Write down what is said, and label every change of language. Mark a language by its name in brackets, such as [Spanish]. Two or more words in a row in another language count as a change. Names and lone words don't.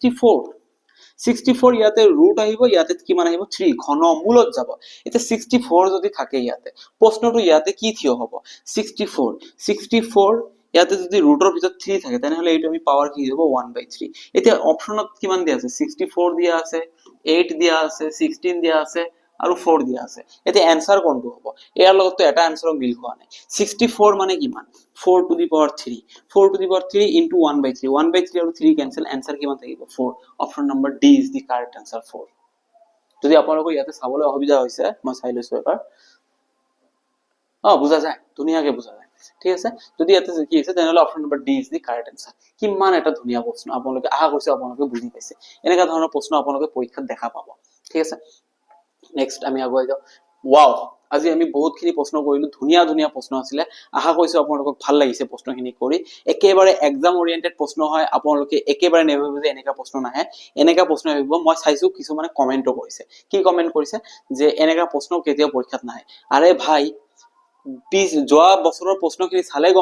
[Assamese] 64 ইয়াতে ৰুট আহিব ইয়াতে কিমান আহিব 3 ঘনমূলত যাব এতিয়া 64 যদি থাকে ইয়াতে প্ৰশ্নটো ইয়াতে কি থিয় হ'ব 64 ইয়াতে যদি ৰুটৰ ভিতৰত 3 থাকে তেনে হলে এইটো আমি পাৱাৰ কি হ'ব 1/3 এতিয়া অপচনত কিমান দিয়া আছে 64 দিয়া আছে 8 দিয়া আছে 16 দিয়া আছে আৰু 4 দিয়া আছে এতিয়া आंसर কোনটো হ'ব ইয়াৰ লগত তো এটা आंसर মিল খোৱা নাই 64 মানে কিমান [English] 4 to the power 3 4 to the power 3 into 1/3 [Assamese] 1/3 আৰু 3 cancel आंसर কিমান থাকিব 4 অপচন নম্বৰ [English] D is the correct answer [Assamese] 4 যদি আপোনালোকৰ ইয়াতে চাবলৈ অসুবিধা হৈছে মই চাই লৈছো এবাৰ বুজা যায় ধুনিয়াকে বুজা যায় ঠিক আছে যদি ইয়াতে কি আছে তেনেহলে অপচন নম্বৰ [English] D is the correct answer [Assamese] কিমান এটা ধুনিয়া প্ৰশ্ন আপোনালোকে আশা কৰিছো আপোনালোকে বুজি পাইছে এনেকা ধৰণৰ প্ৰশ্ন আপোনালোকে পৰীক্ষাত দেখা পাব ঠিক আছে নেক্সট আমি আগুৱাই যাও ওয়াও আজি আমি বহুতখিনি প্ৰশ্ন কৰিলো ধুনিয়া প্ৰশ্ন আছিলে আশা কৰিছো আপোনালোকক ভাল লাগিছে প্ৰশ্নখিনি কৰি একেবাৰে [English] exam oriented [Assamese] প্ৰশ্ন হয় আপোনালোকে একেবাৰে নেভাবিব যে এনেকা প্ৰশ্ন নাহে এনেকা প্ৰশ্ন আহিব মই চাইছো কিছু মানে কমেন্টও কৰিছে কি কমেন্ট কৰিছে যে এনেকা প্ৰশ্ন কেতিয়াও পৰীক্ষাত নাহে আৰে ভাই যোৱা বছৰৰ প্ৰশ্নখিনি চালে গম